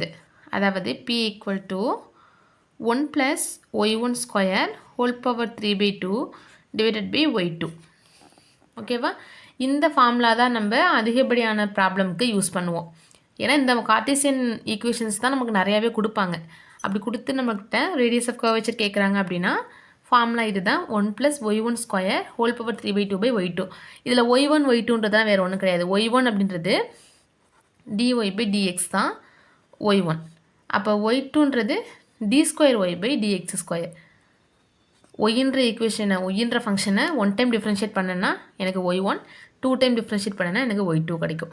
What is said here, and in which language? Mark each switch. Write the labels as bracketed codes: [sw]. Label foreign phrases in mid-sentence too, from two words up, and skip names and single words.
[ta] அதாவது p = 1 + y1² [en] whole power [ta] 3/2 / y2. ஓகேவா? இந்த ஃபார்முலா தான் நம்ம அதிகப்படியான [en] problemக்கு use [ta] பண்ணுவோம். ஏன்னா இந்த [en] Cartesian equations [ta] தான் நமக்கு நிறையாவே கொடுப்பாங்க. அப்படி கொடுத்து நம்மக்கிட்ட [en] radius of curvature [ta] கேட்குறாங்க அப்படின்னா ஃபார்முலா இது தான் 1 + y1² [en] whole power [ta] 3/2 / y2. இதில் y1 y2ன்றது தான் வேறு ஒன்றும் கிடையாது. y1 அப்படின்றது dy/dx தான் y1. அப்போ y2ன்றது d²y/dx². ஒய்ன்ற ஈக்குவேஷனை ஒய்ன்ற ஃபங்க்ஷனை 1 [en] time differentiate [ta] பண்ணேன்னா எனக்கு y1, 2 [en] time differentiate [ta] பண்ணேன்னா எனக்கு y2 கிடைக்கும்.